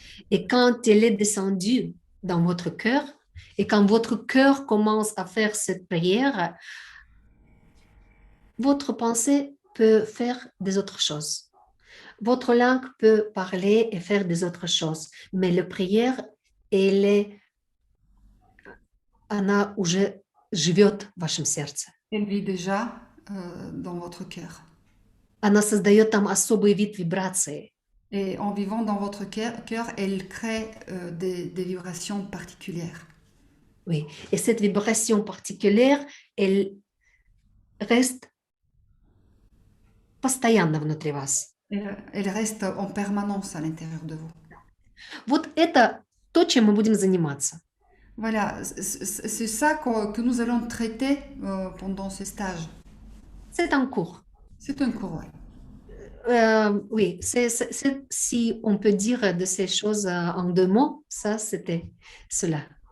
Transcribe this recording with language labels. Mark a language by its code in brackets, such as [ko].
[fr] Et quand elle est descendue dans votre cœur, et quand votre cœur commence à faire cette prière, votre pensée peut faire des autres choses. Votre langue peut parler et faire des autres choses. Mais la prière, [ru] она уже живет в вашем сердце. [fr] Elle vit déjà dans votre cœur. [ru] Она создает там особый вид вибрации. [fr] Et en vivant dans votre cœur, elle crée des vibrations particulières. Oui, et cette vibration particulière, elle reste [ru] постоянно внутри вас. [fr] Elle reste en permanence à l'intérieur de vous. [ru] Вот это то, чем мы будем заниматься. [fr] Voilà, c'est ça que nous allons traiter pendant ce stage. C'est un cours. C'est un cours, oui. Oui, si on peut dire de ces choses en 2 mots, ça c'était cela.